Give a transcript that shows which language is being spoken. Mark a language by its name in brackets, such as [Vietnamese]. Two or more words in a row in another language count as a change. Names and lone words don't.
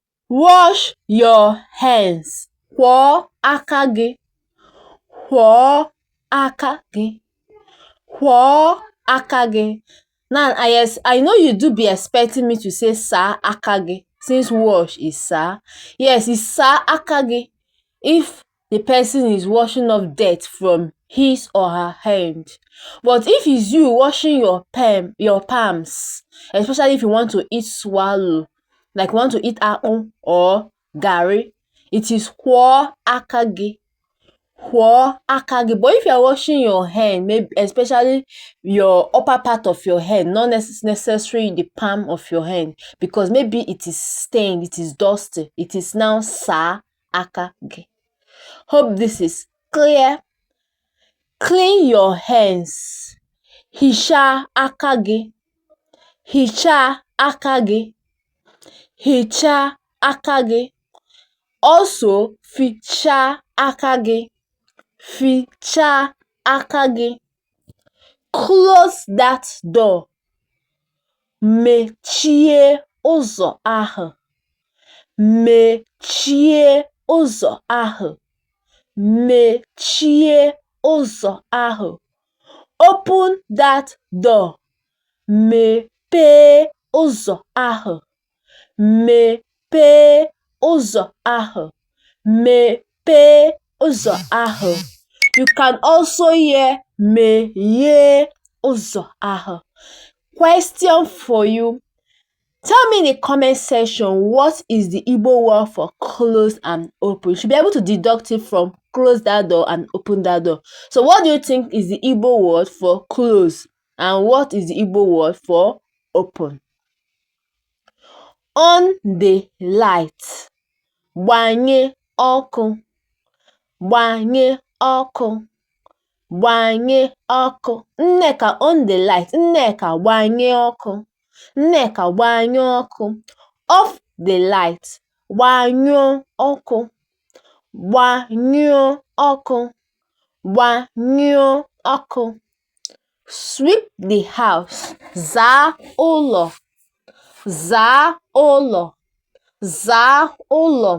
[English] Wash your hands. [Igbo] Kwọọ aka gị. Kwọọ aka gị. Kwọọ aka gị. [English] Now, I know you do be expecting me to say [Igbo] sa aka gị, [English] since wash is sa. Yes, it's [Igbo] sa aka gị [English] if the person is washing off dirt from his or her hand. But if it's you washing your palms, especially if you want to eat swallow, like you want to eat akpu or garri, it is [Igbo] kwọọ aka gị. Kwọọ aka gị. [English] But if you are washing your hand, maybe especially your upper part of your hand, not necessarily the palm of your hand, because maybe it is stained, it is dusty, it is now [Igbo] sa aka gị. [English] Hope this is clear. Clean your hands. [Igbo] Hichaa aka gị. Hichaa aka gị. Hichaa aka gị. Also, fichaa aka gị. Fichaa aka gị. [English] Close that door. [Igbo] Mechie ụzọ ahụ. Mechie ụzọ ahụ. Mechie ụzọ ahụ. [English] Open that door. [Igbo] Mepee ụzọ ahụ. Mepee ụzọ ahụ. Mepee ụzọ ahụ. [English] You can also hear [Igbo] meghee ụzọ ahụ. [English] Question for you. Tell me in the comment section, what is the Igbo word for close and open? You should be able to deduct it from close that door and open that door. So what do you think is the Igbo word for close? And what is the Igbo word for open? On the light. [Igbo] Gbanye ọkụ. Gbanye ọkụ. Gbanye ọkụ. Nneka, [English] on the light. [Igbo] Nneka, gbanye ọkụ. Nneka, gbanye ọkụ. [English] Off the light. [Igbo] Gbanyụọ ọkụ. Gbanyụọ ọkụ. Gbanyụọ ọkụ. [English] Sweep the house. [Igbo] Zaa ụlọ. Zaa ụlọ. Zaa ụlọ.